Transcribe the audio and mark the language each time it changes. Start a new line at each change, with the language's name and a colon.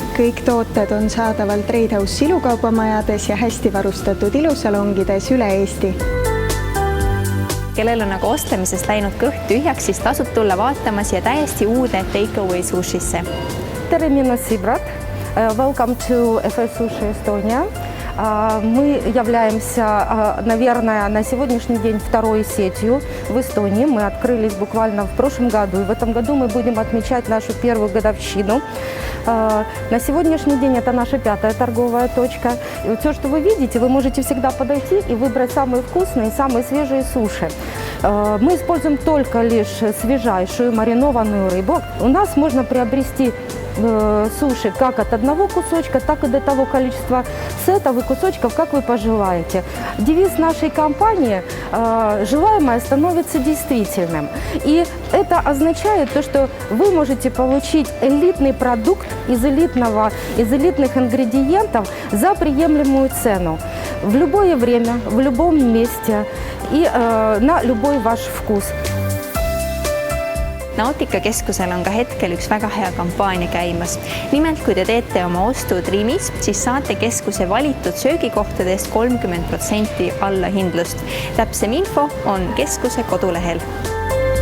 Estonian: Kõik tooted on saadaval Trade House ilukaubamajades ja hästi varustatud ilusalongides üle Eesti. Kellel on aga ostlemisest läinud kõht tühjaks, siis tasub tulla vaatamas ja täiesti uude Takeaway Sushisse. Tere, mina Sibrat.
English: Welcome to FS Sushi Estonia.
Russian: Мы являемся, наверное, на сегодняшний день второй сетью в Эстонии. Мы открылись буквально в прошлом году, и в этом году мы будем отмечать нашу первую годовщину. На сегодняшний день это наша 5-я торговая точка. И вот все, что вы видите, вы можете всегда подойти и выбрать самые вкусные, самые свежие суши. Мы используем только лишь свежайшую маринованную рыбу. У нас можно приобрести суши как от одного кусочка, так и до того количества сетов и кусочков, как вы пожелаете. Девиз нашей компании «Желаемое становится действительным». И это означает то, что вы можете получить элитный продукт из элитных ингредиентов за приемлемую цену в любое время, в любом месте и на любой ваш вкус.
Estonian: Nautica keskusel on ka hetkel üks väga hea kampaania käimas. Nimelt, kui te teete oma ostud Rimis, siis saate keskuse valitud söögikohtadest 30% allahindlust. Täpsem info on keskuse kodulehel.